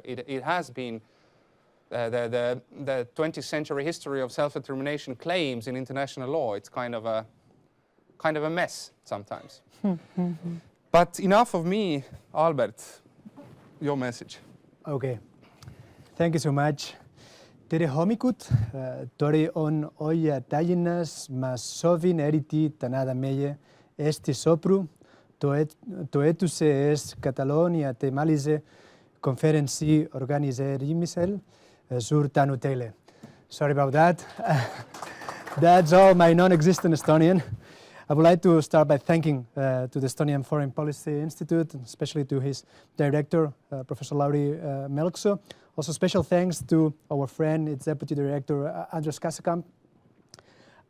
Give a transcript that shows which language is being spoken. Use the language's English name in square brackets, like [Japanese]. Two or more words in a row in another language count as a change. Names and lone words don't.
[English] It has been the 20th century history of self-determination claims in international law. It's kind of a mess sometimes. But enough of me, Albert, your message. Okay, thank you so much. [Estonian] Tere hommikut, tori on oia Tallinnas, ma sovin eriti tänada meie Eesti sopru, toetuse eest Kataloonia teemalise konverentsi organiseerimisel. Suur tänu teile. [English] Sorry about that. That's all my non-existent Estonian. I would like to start by thanking to the Estonian Foreign Policy Institute, especially to his director, Professor Lauri Melkso. Also special thanks to our friend, its Deputy Director, Andres Kasekamp.